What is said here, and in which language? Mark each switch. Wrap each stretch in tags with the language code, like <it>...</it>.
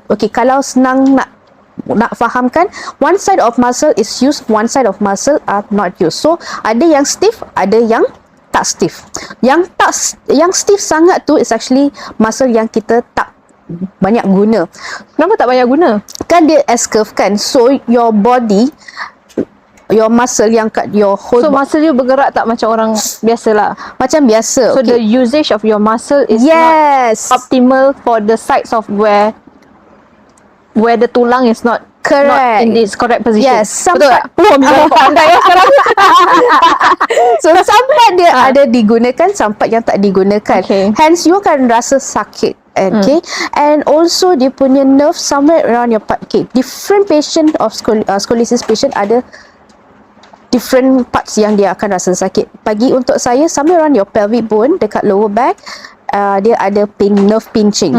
<ms>Kalau senang nak fahamkan,</ms> <en>one side of muscle is used, one side of muscle are not used.</en> <ms>So ada yang stiff, ada yang tak stiff. Yang stiff sangat tu</ms> <en>is actually</en> <ms>muscle yang kita tak banyak guna. Kenapa tak banyak guna? Kan dia</ms> <en>S curve kan. So your body, your muscle</en> <ms>yang kat</ms> <en>your whole</en> <ms>muscle you bergerak tak macam orang biasa lah. Macam biasa.</ms> <en>So the usage of your muscle is not optimal for the sides of where the</en> <ms>tulang</ms> <en>is not in its correct position. Yes,</en> <ms>betul tak? Pandai ya sekarang. So sampai dia ada digunakan, sampai yang tak digunakan.</ms> <en>Hence you</en> <ms>akan rasa sakit.</ms> <en>Okay, and also</en> <ms>dia punya</ms> <en>nerve somewhere around your part. Okay, different patient of scoliosis patient</en> <ms>ada</ms> <en>different parts</en> <ms>yang dia akan rasa sakit. Bagi untuk saya,</ms> <en>somewhere around your pelvic bone</en> <ms>dekat</ms> <en>lower back,</en> <ms>dia ada</ms> <en>nerve pinching.</en>